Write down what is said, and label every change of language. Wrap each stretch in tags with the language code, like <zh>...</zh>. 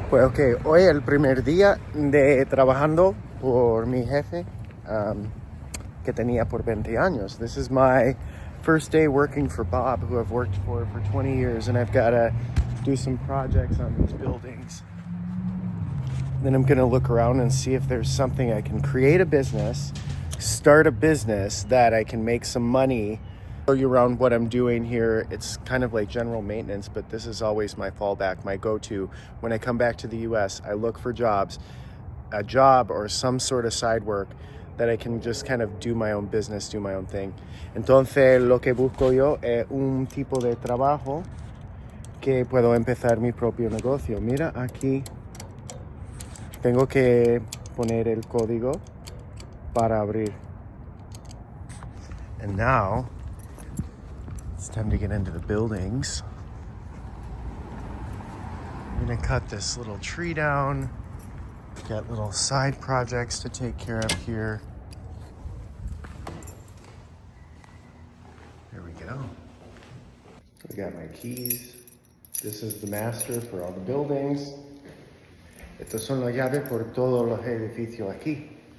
<es>Pues ok, hoy el primer día de trabajando por mi jefe que tenía por 20 años.</es> <en>This is my first day working for Bob, who I've worked for 20 years, and I've got to do some projects on these buildings. Then I'm going to look around and see if there's something I can create a business, start a business that I can make some money. Show you around what I'm doing here. It's kind of like general maintenance, but this is always my fallback, my go-to. When I come back to the US, I look for jobs, a job or some sort of side work that I can just kind of do my own business, do my own thing.</en> <es>Entonces, lo que busco yo es un tipo de trabajo que puedo empezar mi propio negocio. Mira, aquí tengo que poner el código para abrir.</es> <en>And now, it's time to get into the buildings. I'm gonna cut this little tree down. Got little side projects to take care of here. There we go. I got my keys. This is the master for all the buildings.</en> <es>Estas son las llaves por todos los edificios aquí.</es>